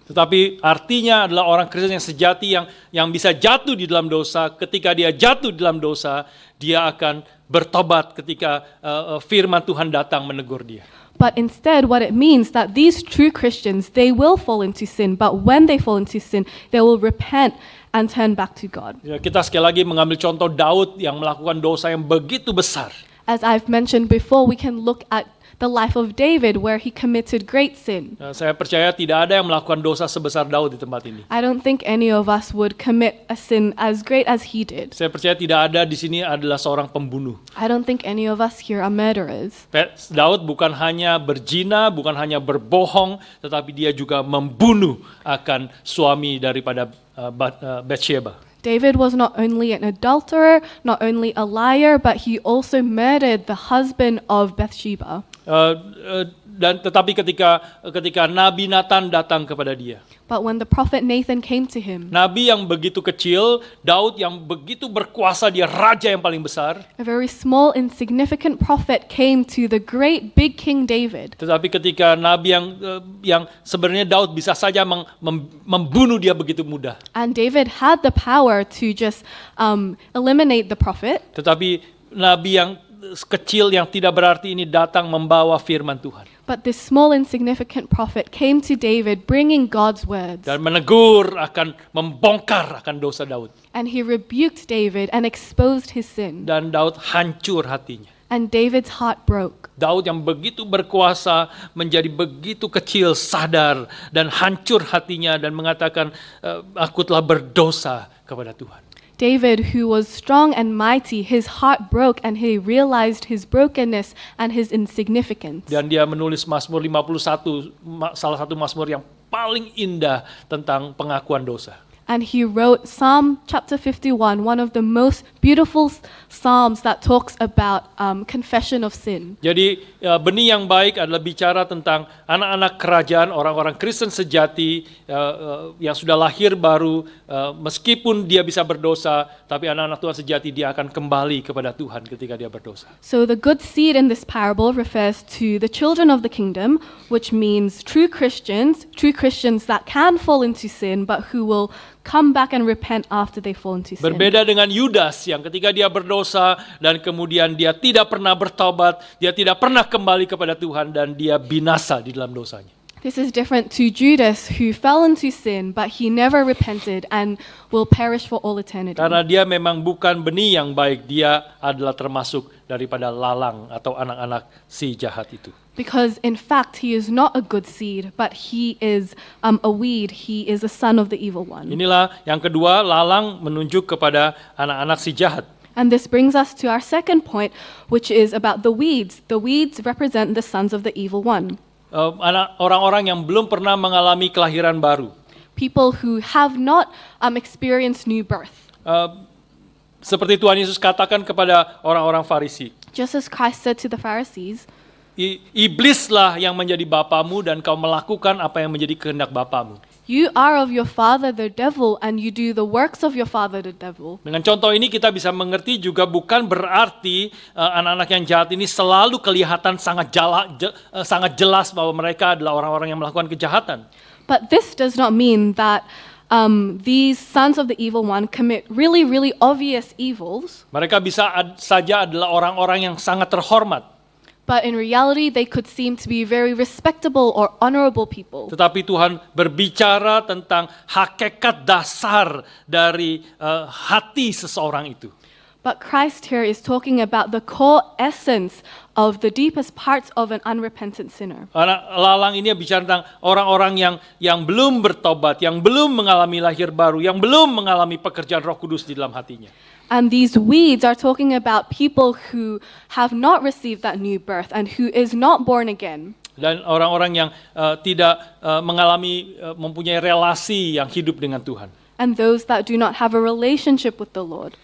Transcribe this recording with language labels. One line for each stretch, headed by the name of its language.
Indonesian: Tetapi artinya adalah orang Kristen yang sejati yang bisa jatuh di dalam dosa. Ketika dia jatuh di dalam dosa, dia akan bertobat ketika firman Tuhan datang menegur dia.
English: But instead, what it means that these true Christians, they will fall into sin, but when they fall into sin, they will repent and turn back to God.
Indonesian: Ya, kita sekali lagi mengambil contoh Daud yang melakukan dosa yang begitu besar.
English: As I've mentioned before, we can look at the life of David where he committed great sin.
Indonesian: Saya percaya tidak ada yang melakukan dosa sebesar Daud di tempat ini.
English: I don't think any of us would commit a sin as great as he did.
Indonesian: Saya percaya tidak ada di sini adalah seorang pembunuh.
English: I don't think any of us here are murderers.
Indonesian: Daud bukan hanya berzina, bukan hanya berbohong, tetapi dia juga membunuh akan suami daripada Bathsheba.
English: David was not only an adulterer, not only a liar, but he also murdered the husband of Bathsheba.
Indonesian: Dan tetapi ketika Nabi Nathan datang kepada dia,
English: But when the prophet Nathan came to him,
Indonesian: Nabi yang begitu kecil, Daud yang begitu berkuasa, dia raja yang paling besar.
English: a very small, insignificant prophet came to the great big King David.
Indonesian: Tetapi ketika Nabi yang sebenarnya Daud bisa saja membunuh dia begitu mudah.
English: And David had the power to just eliminate the prophet.
Indonesian: Tetapi Nabi yang kecil yang tidak berarti ini datang membawa firman Tuhan.
English: But this small, insignificant prophet came to David bringing God's words.
Indonesian: Dan menegur akan membongkar akan dosa Daud.
English: And he rebuked David and exposed his sin.
Indonesian: Dan Daud hancur hatinya.
English: And David's heart broke.
Indonesian: Daud yang begitu berkuasa menjadi begitu kecil, sadar dan hancur hatinya dan mengatakan, aku telah berdosa kepada Tuhan.
English: David, who was strong and mighty, his heart broke and he realized his brokenness and his insignificance.
Indonesian: Dan dia menulis Mazmur 51, salah satu Mazmur yang paling indah tentang pengakuan dosa.
English: And he wrote Psalm chapter 51, one of the most beautiful psalms that talks about confession of sin.
Indonesian: Jadi benih yang baik adalah bicara tentang anak-anak kerajaan, orang-orang Kristen sejati yang sudah lahir baru, meskipun dia bisa berdosa, tapi anak-anak Tuhan sejati dia akan kembali kepada Tuhan ketika dia berdosa.
English: So the good seed in this parable refers to the children of the kingdom, which means true Christians that can fall into sin, but who will come back and repent after they fall into sin.
Indonesian: Berbeda dengan Yudas yang ketika dia berdosa dan kemudian dia tidak pernah bertobat, dia tidak pernah kembali kepada Tuhan dan dia binasa di dalam dosanya.
English: This is different to Judas, who fell into sin, but he never repented and will perish for all eternity.
Indonesian: Karena dia memang bukan benih yang baik, dia adalah termasuk daripada lalang atau anak-anak si jahat itu.
English: Because in fact, he is not a good seed, but he is a weed. He is a son of the evil one.
Indonesian: Inilah yang kedua, lalang menunjuk kepada anak-anak si jahat.
English: And this brings us to our second point, which is about the weeds. The weeds represent the sons of the evil one.
Indonesian: Orang-orang yang belum pernah mengalami kelahiran baru.
English: People who have not experienced new birth.
Indonesian: Seperti Tuhan Yesus katakan kepada orang-orang Farisi.
English: Just as Christ said to the Pharisees,
Indonesian: Iblislah yang menjadi bapamu dan kau melakukan apa yang menjadi kehendak bapamu.
English: You are of your father the devil, and you do the works of your father the devil.
Indonesian: Dengan contoh ini kita bisa mengerti juga bukan berarti anak-anak yang jahat ini selalu kelihatan sangat jelas bahwa mereka adalah orang-orang yang melakukan kejahatan.
English: But this does not mean that these sons of the evil one commit really, really obvious evils.
Indonesian: Mereka bisa saja adalah orang-orang yang sangat terhormat.
English: But in reality, they could seem to be very respectable or honorable people.
Indonesian: Tetapi Tuhan berbicara tentang hakikat dasar dari hati seseorang itu.
English: But Christ here is talking about the core essence of the deepest parts of an unrepentant sinner.
Indonesian: Lalang ini bicara tentang orang-orang yang belum bertobat, yang belum mengalami lahir baru, yang belum mengalami pekerjaan Roh Kudus di dalam hatinya.
English: And these weeds are talking about people who have not received that new birth and who is not born again.
Indonesian: Dan orang-orang yang tidak mempunyai relasi yang hidup dengan Tuhan.
English: And those that do not have a relationship with the Lord.